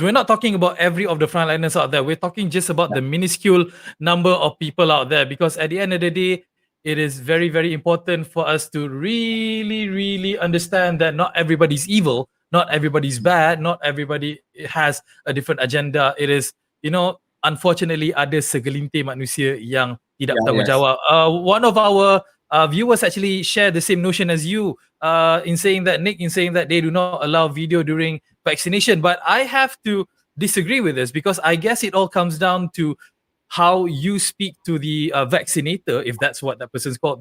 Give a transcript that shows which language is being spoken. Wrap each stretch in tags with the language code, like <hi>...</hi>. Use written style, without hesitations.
<en>We're not talking about every of the frontliners out there. We're talking just about the minuscule number of people out there, because at the end of the day, it is very, very important for us to really, really understand that not everybody's evil, not everybody's bad, not everybody has a different agenda. It is, unfortunately,</en> <ms>ada segelintir manusia yang tidak bertanggungjawab.</ms> <en>One of our viewers actually share the same notion as you, in saying that they do not allow video during vaccination. But I have to disagree with this, because I guess it all comes down to how you speak to the vaccinator, if that's what that person's called.</en>